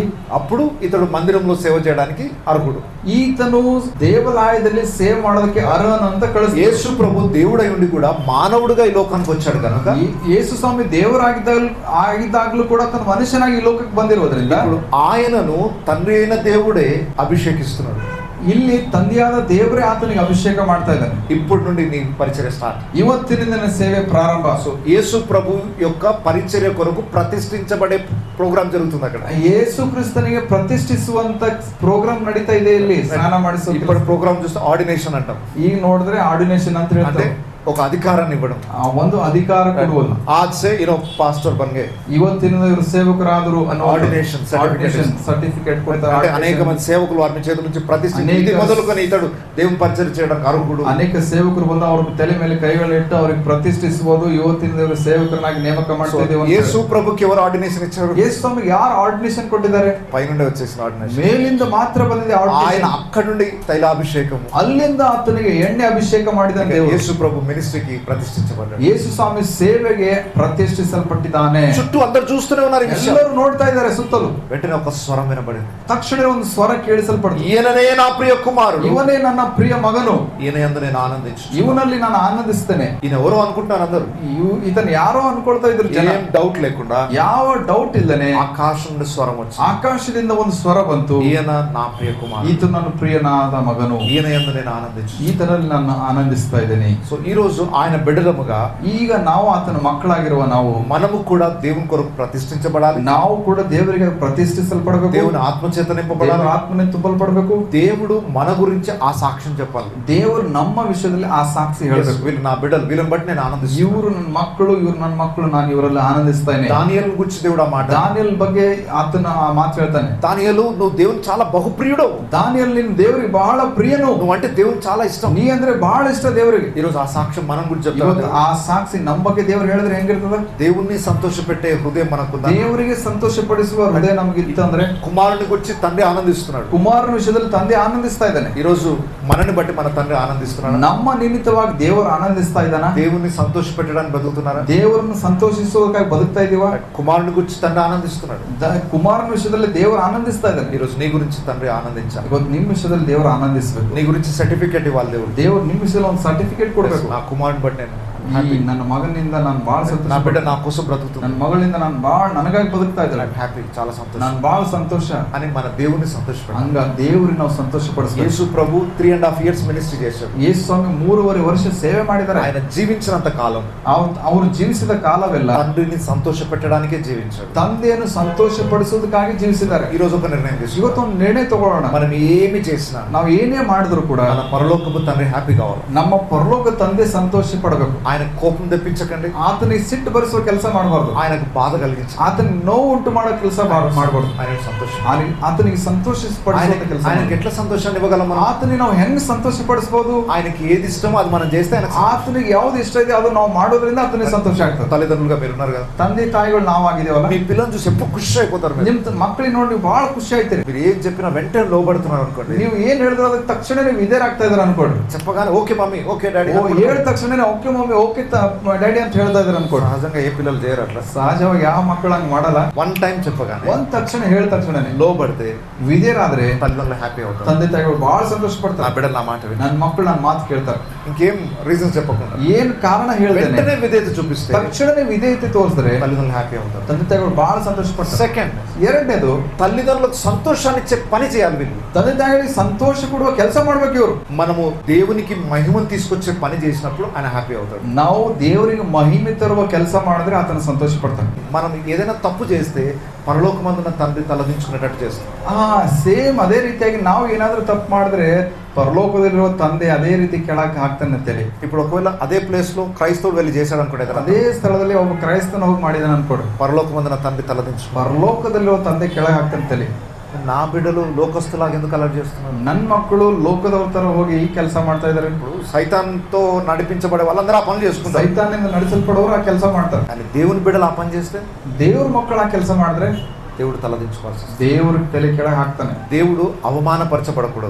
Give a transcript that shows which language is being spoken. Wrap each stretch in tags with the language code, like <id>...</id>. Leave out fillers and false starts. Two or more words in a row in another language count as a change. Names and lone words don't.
<te>అప్పుడు ఇతడు మందిరంలో సేవ చేయడానికి అర్హుడు.</te> <kn>ಈತನು ದೇವಾಲಯದಲ್ಲಿ ಸೇವೆ ಮಾಡೋದಕ್ಕೆ ಅರ್ಹನ ಅಂತ ಕಳಿಸಿ.</kn> <te>యేసు ప్రభు దేవుడై ఉండి కూడా మానవుడిగా ఈ లోకానికి వచ్చాడు కనుక,</te> <kn>ಯೇಸು ಸ್ವಾಮಿ ದೇವರಾಗಿದ್ದಾಗಲೂ ಕೂಡ ತನ್ನ ಮನುಷ್ಯನಾಗಿ ಈ ಲೋಕಕ್ಕೆ ಬಂದಿರೋದ್ರಿಂದ</kn> <te>ఇప్పుడు ఆయనను తండ్రి అయిన దేవుడే అభిషేకిస్తున్నాడు.</te> <kn>ಇಲ್ಲಿ ತಂದೆಯಾದ ದೇವರೇ ಆತನಿಗೆ ಅಭಿಷೇಕ ಮಾಡ್ತಾ ಇದ್ದಾನೆ.</kn> <te>ఇప్పటి నుండి నీ పరిచర్య స్టార్ట్.</te> <kn>ಇವತ್ತಿನಿಂದ ನನ್ನ ಸೇವೆ ಪ್ರಾರಂಭ.</kn> <te>సో యేసు ప్రభు యొక్క పరిచర్య కొరకు ప్రతిష్ఠించబడే ప్రోగ్రామ్ జరుగుతుంది అక్కడ.</te> <kn>ಯೇಸು ಕ್ರಿಸ್ತನಿಗೆ ಪ್ರತಿಷ್ಠಿಸುವಂತ ಪ್ರೋಗ್ರಾಮ್ ನಡೀತಾ ಇದೆ ಇಲ್ಲಿ. ಸ್ನಾನ ಮಾಡಿಸೋ</kn> <te>ఇప్పుడు ప్రోగ్రామ్ చూస్తే ఆర్డినేషన్ అంటాం.</te> <kn>ಈಗ ನೋಡಿದ್ರೆ ಆರ್ಡಿನೇಷನ್ ಅಂತ</kn> <te>అంటే</te> <kn>ಹೇಳ್ತಾರೆ.</kn> <te>ఒక అధికారాన్ని ఇవ్వడం.</te> <kn>ಒಂದು ಅಧಿಕಾರ ಕೊಡುವುದು.</kn> <hi>आज से पास्टर बन गए,</hi> <kn>ಇವತ್ತಿನಿಂದ ಇವರು ಸೇವಕರಾದರು ಅನ್ನೋ ఆర్డినేషన్</kn> <te>ಸರ್ಟಿಫಿಕೇಟ್ కొడతారు. అంటే అనేక మంది సేవకులు వారి చేతుల నుంచి ప్రతిష్ఠించి మొదలుకొని ఇతడు దేవుని పరిచర్య చేయడానికి అర్హుడు.</te> <kn>ಅನೇಕ ಸೇವಕರು ಬಂದು ಅವ್ರ ತಲೆ ಮೇಲೆ ಕೈಗಳಿಟ್ಟು ಅವ್ರಿಗೆ ಪ್ರತಿಷ್ಠಿಸಬಹುದು. ಇವತ್ತಿನಿಂದ ಇವರು ಸೇವಕರನ್ನಾಗಿ ನೇಮಕ ಮಾಡ್ತಾ ಇದ್ದೇವೆ.</kn> <te>యేసు ప్రభుకి ఎవరు ఆర్డినేషన్ ఇచ్చారు?</te> <kn>ಯೇಸು ಸ್ವಾಮಿಗೆ ಯಾರು ಆರ್ಡಿನೇಷನ್ ಕೊಟ್ಟಿದ್ದಾರೆ?</kn> <te>పైనుండి వచ్చేసిన ఆర్డినేషన్.</te> <kn>ಮೇಲಿಂದ ಮಾತ್ರ ಬಂದಿದೆ</kn> <te>ఆయన</te> <kn>ಆರ್ಡಿನೇಷನ್.</kn> <te>అక్కడి నుండి తైలాభిషేకం,</te> <kn>ಅಲ್ಲಿಂದ ಆತನಿಗೆ ಎಣ್ಣೆ ಅಭಿಷೇಕ ಮಾಡಿದ ದೇವರು.</kn> <te>యేసు ప్రభు మినిస్ట్రీకి ప్రతిష్ఠించబడ్డాడు.</te> <kn>ಯೇಸು ಸ್ವಾಮಿ ಸೇವೆಗೆ ಪ್ರತಿಷ್ಠಿಸಲ್ಪಟ್ಟಿದ್ದಾನೆ.</kn> <te>చుట్టూ అందరు చూస్తూనే ఉన్నారు ఈ విషయం.</te> <kn>ಎಲ್ಲರೂ ನೋಡ್ತಾ ಇದ್ದಾರೆ ಸುತ್ತಲೂ.</kn> <te>వెంటనే ఒక స్వరం వినబడింది.</te> <kn>ತಕ್ಷಣ ಒಂದು ಸ್ವರ ಕೇಳಿಸಲ್ಪಡ್ತು.</kn> <te>ఈయననే నా ప్రియ కుమారుడు,</te> <kn>ಇವನೇ ನನ್ನ ಪ್ರಿಯ ಮಗನು,</kn> <te>ఈయన యందు నేను ఆనందించు.</te> <kn>ಇವನಲ್ಲಿ ನಾನು ಆನಂದಿಸ್ತೇನೆ.</kn> <te>ఈయన ఎవరో అనుకుంటున్నారు అందరూ.</te> <kn>ಇದನ್ನ ಯಾರೋ ಅನ್ಕೊಳ್ತಾ ಇದ್ರು ಜನ.</kn> <te>ఏం డౌట్ లేకుండా,</te> <kn>ಯಾವ ಡೌಟ್ ಇಲ್ಲನೆ</kn> <te>ఆకాశం నుండి స్వరం వచ్చింది.</te> <kn>ಆಕಾಶದಿಂದ ಒಂದು ಸ್ವರ ಬಂತು.</kn> <te>ఈయన నా ప్రియ కుమారుడు,</te> <kn>ಈತ ನನ್ನ ಪ್ರಿಯನಾದ ಮಗನು,</kn> <te>ఈయన యందు నేను ఆనందించు.</te> <kn>ಈತನಲ್ಲಿ ನಾನು ಆನಂದಿಸ್ತಾ ಇದ್ದೇನೆ.</kn> <te>సో ఈ రోజు ఆయన బిడ్డలముగా</te> <kn>ಈಗ ನಾವು ಆತನ ಮಕ್ಕಳಾಗಿರುವ ನಾವು</kn> <te>మనము కూడా దేవుని కొరకు ప్రతిష్ఠించబడాలి.</te> <kn>ನಾವು ಕೂಡ ದೇವರಿಗೆ ಪ್ರತಿಷ್ಠಿಸಲ್ಪಡಬೇಕು.</kn> <te>దేవుని ఆత్మచేత నింపబడాలి.</te> <kn>ದೇವರ ಆತ್ಮನೆ ತುಂಬಲ್ಪಡಬೇಕು.</kn> <te>దేవుడు మన గురించి ఆ సాక్ష్యం చెప్పాలి.</te> <kn>ದೇವರು ನಮ್ಮ ವಿಷಯದಲ್ಲಿ ಆ ಸಾಕ್ಷಿ ಹೇಳಬೇಕು.</kn> <te>వీళ్ళు నా బిడ్డలు, వీళ్ళని బట్టి నేను ఆనందిస్తాను.</te> <kn>ಇವರು ನನ್ನ ಮಕ್ಕಳು, ಇವರು ನನ್ನ ಮಕ್ಕಳು, ನಾನು ಇವರಲ್ಲಿ ಆನಂದಿಸ್ತಾನೆ.</kn> <te>దానియేలు గురించి దేవుడు ఆ మాట,</te> <kn>ದಾನಿಯೇಲ್ ಬಗ್ಗೆ ಆತನ ಆ ಮಾತು ಹೇಳ್ತಾನೆ.</kn> <te>దానియేలు నువ్వు దేవుని చాలా బహుప్రియుడు.</te> <kn>ದಾನಿಯೇಲ್ ನಿನ್ನ ದೇವರಿಗೆ ಬಹಳ ಪ್ರಿಯನು,</kn> <te>నువ్వు అంటే దేవునికి చాలా ఇష్టం.</te> <kn>ನೀ ಅಂದ್ರೆ ಬಹಳ ಇಷ್ಟ ದೇವರಿಗೆ.</kn> <te>ఈ రోజు ఆ సాక్ష్యం మనం గురించి</te> <kn>ಇವತ್ತು</kn> <te>చెప్తాం.</te> <kn>ಆ ಸಾಕ್ಷಿ ನಮ್ಮ ಬಗ್ಗೆ ದೇವರು ಹೇಳಿದ್ರೆ ಹೆಂಗಿರ್ತದ?</kn> <te>దేవుణ్ణి సంతోషపెట్టే హృదయం మనకుందా?</te> <kn>ದೇವರಿಗೆ ಸಂತೋಷಪಡಿಸುವ ಹೃದಯ ನಮಗೆ ಇತ್ತಂದ್ರೆ,</kn> <te>కుమారుని గురించి తండ్రి ఆనందిస్తున్నాడు.</te> <kn>ಕುಮಾರನ ವಿಷಯದಲ್ಲಿ ತಂದೆ ಆನಂದಿಸ್ತಾ ಇದ್ದಾನೆ.</kn> <te>ఈ రోజు మనని బట్టి మన తండ్రి ఆనందిస్తున్నాడు.</te> <kn>ನಮ್ಮ ನಿಮಿತ್ತವಾಗಿ ದೇವರು ಆನಂದಿಸ್ತಾ ಇದ್ದಾನ.</kn> <te>దేవుణ్ణి సంతోషపెట్టడానికి బతుకుతున్నారా?</te> <kn>ದೇವರನ್ನು ಸಂತೋಷಿಸುವುದಕ್ಕಾಗಿ ಬದುಕ್ತಾ ಇದೀವಾ?</kn> <te>కుమారుని గురించి తండ్రి ఆనందిస్తున్నాడు.</te> <kn>ಕುಮಾರನ ವಿಷಯದಲ್ಲಿ ದೇವರು ಆನಂದಿಸ್ತಾ ಇದ್ದಾನೆ.</kn> <te>ఈ రోజు నీ గురించి తండ్రి ఆనందించాలి.</te> <kn>ಇವತ್ತು ನಿಮ್ಮ ವಿಷಯದಲ್ಲಿ ದೇವರು ಆನಂದಿಸ್ಬೇಕು.</kn> <te>నీ గురించి సర్టిఫికేట్ ఇవ్వాలి దేవుడు.</te> <kn>ದೇವರು ನಿಮ್ಮ ವಿಷಯದಲ್ಲಿ ಒಂದು ಸರ್ಟಿಫಿಕೇಟ್ ಕೊಡಬೇಕು.</kn> <te>నా కుమారుని బట్టి నేను</te> <kn>ಈ ನನ್ನ ಮಗನಿಂದ ನಾನು ಬಹಳ ಸಂತೋಷ,</kn> <te>నా బిడ్డ నా కోసం బ్రతుకుతున్నాడు,</te> <kn>ನನ್ನ ಮಗಳಿಂದ ನಾನು ಬಹಳ ನನಗಾಗಿ ಬದುಕ್ತಾ ಇದ್ದೇನೆ,</kn> <te>హ్యాపీ, చాలా సంతోషం</te> <kn>ನಾನು ಬಹಳ ಸಂತೋಷ</kn> <te>అని మన దేవుని సంతోషపెట్టాలి.</te> <kn>ಹಂಗ ದೇವರಿಗೆ ನಾವು ಸಂತೋಷ ಪಡಿಸಬೇಕು.</kn> <te>యేసు ప్రభు 3.5 years మినిస్ట్రీ చేశాడు.</te> <kn>ಯೇಸು ಸ್ವಾಮಿ 3.5 ವರ್ಷ ಸೇವೆ ಮಾಡಿದ್ದಾರೆ.</kn> <te>ఆయన జీవించినంత కాలం</te> <kn>ಅವರು ಜೀವಿಸಿದ ಕಾಲವೆಲ್ಲ</kn> <te>తండ్రిని సంతోషపెట్టడానికే జీవించాడు.</te> <kn>ತಂದೆಯನ್ನು ಸಂತೋಷ ಪಡಿಸೋದಕ್ಕಾಗಿ ಜೀವಿಸಿದ್ದಾರೆ.</kn> <te>ఈ రోజు ఒక నిర్ణయం తీసుకో.</te> <kn>ಇವತ್ತು ಒಂದು ನಿರ್ಣಯ ತಗೊಳ್ಳೋಣ.</kn> <te>మనం ఏమి చేసినా,</te> <kn>ನಾವು ಏನೇ ಮಾಡಿದ್ರು ಕೂಡ</kn> <te>మన పరలోకపు తండ్రి హ్యాపీ కావాలి.</te> <kn>ನಮ್ಮ ಪರಲೋಕ ತಂದೆ ಸಂತೋಷ ಪಡಬೇಕು.</kn> <te>ఆయన కోపం తెప్పించకండి,</te> <kn>ಆತನಿಗೆ ಸಿಟ್ಟು ಬರಿಸುವ ಕೆಲಸ ಮಾಡಬಾರ್ದು,</kn> <te>ఆయనకు బాధ కలిగించండి,</te> <kn>ಆತನಿಗೆ ನೋವು ಉಂಟು ಮಾಡೋ ಕೆಲಸ ಮಾಡಬಾರ್ದು,</kn> <te>ఆయన సంతోషం,</te> <kn>ಆತನಿಗೆ ಸಂತೋಷ ಪಡಿಸುವ ಕೆಲಸ.</kn> <te>ఆయనకి ఎట్లా సంతోషాన్ని ఇవ్వగలం మనం?</te> <kn>ಆತನಿಗೆ ನಾವು ಹೆಂಗ್ ಸಂತೋಷ ಪಡಿಸಬಹುದು?</kn> <te>ఆయనకి ఏది ఇష్టమో అది మనం చేస్తే ఆయన</te> <kn>ಆತನಿಗೆ ಯಾವ್ದು ಇಷ್ಟ ಇದೆ ಅದು ನಾವು ಮಾಡೋದ್ರಿಂದ ಆತನಿಗೆ ಸಂತೋಷ ಆಗ್ತದೆ.</kn> <te>తల్లిదండ్రులుగా మీరు ఉన్నారు కదా,</te> <kn>ತಂದೆ ತಾಯಿಗಳು ನಾವಾಗಿದೇವಲ್ಲ,</kn> <te>మీ పిల్లల్ని చూసి ఎప్పుడు ఖుషి అయిపోతారు.</te> <kn>ನಿಮ್ ಮಕ್ಕಳಿಗೆ ನೋಡಿ ನೀವು ಬಹಳ ಖುಷಿ ಆಯ್ತೀರಿ.</kn> <te>మీరు ఏం చెప్పినా వెంటనే లోబడుతున్నారు అనుకోండి.</te> <kn>ನೀವು ಏನ್ ಹೇಳಿದ್ರು ಅದಕ್ಕೆ ತಕ್ಷಣ ನೀವು ಇದೇ ಆಗ್ತಾ ಇದಾರೆ ಅನ್ಕೊಳ್ರಿ.</kn> <te>చెప్పగానే</te> <en>okay mummy, okay daddy,</en> <kn>ಹೇಳಿದ ತಕ್ಷಣ</kn> <en>okay mummy, okay daddy</en> <kn>ಅಂತ ಹೇಳ್ತಾ ಇದಾರೆ ಅನ್ಕೊಳ್ರಿ.</kn> <te>సహజంగా ఏ పిల్లలు చేయరు అట్లా.</te> <kn>ಸಹಜವಾಗಿ ಯಾವ ಮಕ್ಕಳು ಹಂಗ್ ಮಾಡಲ್ಲ.</kn> <en>one time</en> <te>చెప్పగానే,</te> <kn>ಒಂದ್ ತಕ್ಷಣ ಹೇಳಿದ ತಕ್ಷಣನೇ</kn> <te>లోబడితే</te> <kn>ವಿಧೇಯರಾದ್ರೆ</kn> <te>తల్లిదండ్రులు హ్యాపీ అవుతారు.</te> <kn>ತಂದೆ ತಾಯಿಗಳು ಬಹಳ ಸಂತೋಷ</kn> <te>నా</te> <kn>ಪಡ್ತಾರೆ.</kn> <te>బిడ్డలు నా మాట విని</te> <kn>ನನ್ನ ಮಕ್ಕಳು ನನ್ನ ಮಾತು ಕೇಳ್ತಾರೆ.</kn> <te>ఇంకేం రీజన్స్ చెప్పకుండా</te> <kn>ಏನ್ ಕಾರಣ ಹೇಳ್ತೇನೆ,</kn> <te>వెంటనే విధేయత చూపిస్తే</te> <kn>ತಕ್ಷಣನೇ ವಿಧೇಯತೆ ತೋರಿಸಿದ್ರೆ</kn> <te>తల్లిదండ్రులు హ్యాపీ అవుతారు.</te> <kn>ತಂದೆ ತಾಯಿಗಳು ಬಹಳ ಸಂತೋಷ ಪಡ್ತಾರೆ.</kn> <te>సెకండ్,</te> <kn>ಎರಡನೇದು,</kn> <te>తల్లిదండ్రులకు సంతోషాన్ని ఇచ్చే పని చేయాలి వీళ్ళు.</te> <kn>ತಂದೆ ತಾಯಿಗಳಿಗೆ ಸಂತೋಷ ಕೊಡುವ ಕೆಲಸ ಮಾಡ್ಬೇಕು ಇವರು.</kn> <te>మనము దేవునికి మహిమను తీసుకొచ్చే పని చేసినప్పుడు ఆయన హ్యాపీ అవుతాడు.</te> <kn>ನಾವು ದೇವರಿಗೆ ಮಹಿಮೆ ತರುವ ಕೆಲಸ ಮಾಡಿದ್ರೆ ಆತನ ಸಂತೋಷ ಪಡ್ತಾನೆ.</kn> <te>మనం ఏదైనా తప్పు చేస్తే పరలోకమందున్న తండ్రి తలదించుకునేటట్టు చేస్తాం.</te> <kn>ಸೇಮ್ ಅದೇ ರೀತಿಯಾಗಿ ನಾವು ಏನಾದ್ರೂ ತಪ್ಪು ಮಾಡಿದ್ರೆ ಪರಲೋಕದಲ್ಲಿರುವ ತಂದೆ ಅದೇ ರೀತಿ ಕೆಳಗೆ ಹಾಕ್ತಾನೆ ತಲೆ.</kn> <te>ఇప్పుడు ఒకవేళ అదే ప్లేస్ లో క్రైస్తవుడు వెళ్ళి చేశాడు అనుకోండి,</te> <kn>ಅದೇ ಸ್ಥಳದಲ್ಲಿ ಒಬ್ಬ ಕ್ರೈಸ್ತನ ಹೋಗಿ ಮಾಡಿದಾನೆ ಅನ್ಕೊಡು,</kn> <te>పరలోకమందున్న తండ్రి తలదించు.</te> <kn>ಪರಲೋಕದಲ್ಲಿರುವ ತಂದೆ ಕೆಳಗೆ ಹಾಕ್ತಾನೆ ತಲೆ.</kn> <te>నా బిడ్డలు లోకస్తులాగా ఎందుకు అలర్ట్ చేస్తున్నారు?</te> <kn>ನನ್ನ ಮಕ್ಕಳು ಲೋಕದವ್ರ ತರ ಹೋಗಿ ಈ ಕೆಲಸ ಮಾಡ್ತಾ ಇದಾರೆ.</kn> <te>ఇప్పుడు సైతాన్తో నడిపించబడే వాళ్ళందరూ ఆ పనులు చేసుకుంటారు.</te> <kn>ಸೈತಾನ್ನಿಂದ ನಡೆಸಲ್ಪಡೋರು ಆ ಕೆಲಸ ಮಾಡ್ತಾರೆ.</kn> <te>కానీ దేవుని బిడ్డలు ఆ పని చేస్తే</te> <kn>ದೇವ್ರ ಮಕ್ಕಳು ಆ ಕೆಲಸ ಮಾಡಿದ್ರೆ</kn> <te>దేవుడు తలదించుకోవాల్సి వస్తుంది.</te> <kn>ದೇವ್ರ ತಲೆ ಕೆಳಗೆ ಹಾಕ್ತಾನೆ.</kn> <te>దేవుడు అవమానపరచబడకూడదు.</te>